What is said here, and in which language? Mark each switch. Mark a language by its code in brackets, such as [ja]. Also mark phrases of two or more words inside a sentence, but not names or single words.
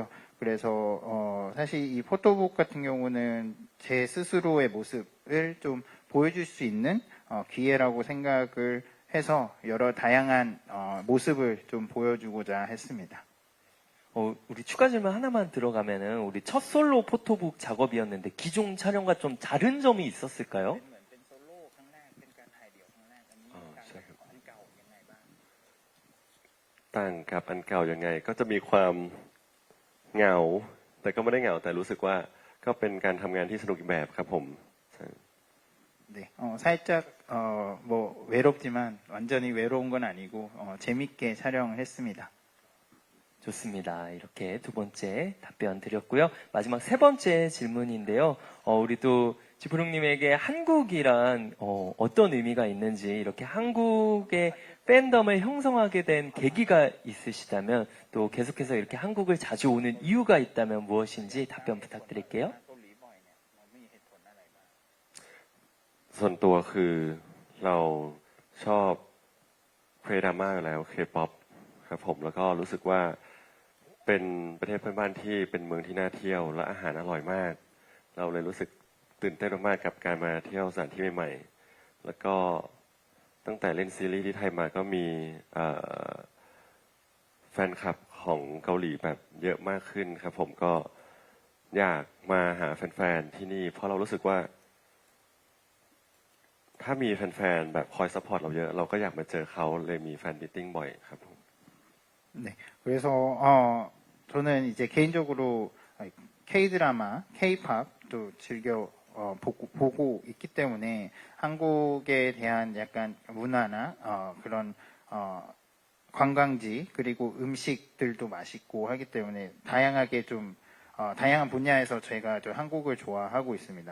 [ko] 그래서 사실 이 포토북 같은 경우는 제 스스로의 모습을 좀 보여줄 수 있는 기회라고 생각을 해서 여러 다양한 모습을 좀 보여주고자 했습니다. 우리 추가 질문 하나만 들어가면은 우리 첫 솔로 포토북 작업이었는데 기존 촬영과 좀 다른 점이 있었을까요? [th] ต่างกับอันเก่ายังไงก็จะมีความเหงาแต่ก็ไม่ได้เหงาแต่รู้สึกว่าก็เป็นการทำงานที่สนุกอีกแบบครับผม [ko] 네, 살짝 뭐 외롭지만 완전히 외로운 건 아니고 재밌게 촬영을 했습니다. 좋습니다. 이렇게 두 번째 답변 드렸고요. 마지막 세 번째 질문인데요. 우리 또 지프롱님에게 한국이란 어떤 의미가 있는지 이렇게 한국의 팬덤을 형성하게 된 계기가 있으시다면 또 계속해서 이렇게 한국을 자주 오는 이유가 있다면 무엇인지 답변 부탁드릴게요. [th] ส่วนตัวคือเราชอบเคดราม่าอยู่แล้วเคป๊อปครับผมแล้วก็รู้สึกว่าเป็นประเทศเพื่อนบ้านที่เป็นเมืองที่น่าเที่ยวและอาหารอร่อยมาก เราเลยรู้สึกตื่นเต้นมากๆกับการมาเที่ยวสถานที่ใหม่ๆแล้วก็ตั้งแต่เล่นซีรีส์ที่ไทยมาก็มี แฟนคลับของเกาหลีแบบเยอะมากขึ้นครับผมก็อยากมาหาแฟนๆที่นี่เพราะเรารู้สึกว่าถ้ามีแฟนๆแบบคอยซัพพอร์ตเราเยอะเราก็อยากมาเจอเขาเลยมีแฟนมิทติ้งบ่อยครับผม [ko] 네, 그래서 저는 이제 개인적으로 K-드라마, K-팝도 즐겨 보고 있기 때문에 한국에 대한 약간 문화나 그런 관광지 그리고 음식들도 맛있고 하기 때문에 다양하게 좀 다양한 분야에서 제가 좀 한국을 좋아하고 있습니다.